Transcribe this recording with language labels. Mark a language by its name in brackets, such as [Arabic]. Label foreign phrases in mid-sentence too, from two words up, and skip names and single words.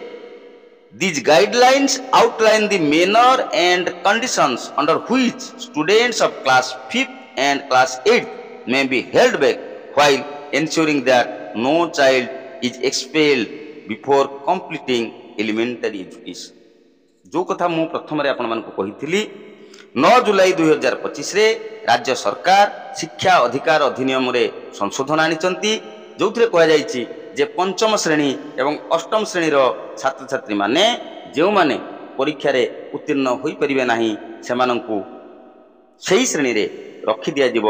[English] These guidelines outline the manner and conditions under which students of class 5th and class 8th may be held back while ensuring that no child is expelled before completing elementary education. [Odia] ଯୋ କଥା ମୁଁ ପ୍ରଥମ ରେ ଆପଣ ମାନଙ୍କୁ କହିଥିଲି 9 ଜୁଲାଇ 2025 ରେ ରାଜ୍ୟ ସରକାର ଶିକ୍ଷା ଅଧିକାର ଅଧିନିୟମ ରେ ସଂଶୋଧନ ଆଣିଛନ୍ତି ଯେଉଁଥିରେ କୁହା ଯାଇଛି ଯେ ପଞ୍ଚମ ଶ୍ରେଣୀ ଏବଂ ଅଷ୍ଟମ ଶ୍ରେଣୀ ର ଛାତ୍ର ଛାତ୍ରୀ ମାନେ ଯେଉଁ ମାନେ ପରୀକ୍ଷା ରେ ଉତ୍ତୀର୍ଣ୍ଣ ହୋଇ ପାରିବେ ନାହିଁ ସେମାନଙ୍କୁ ସେହି ଶ୍ରେଣୀ ରେ ରଖି ଦିଆ ଯିବ।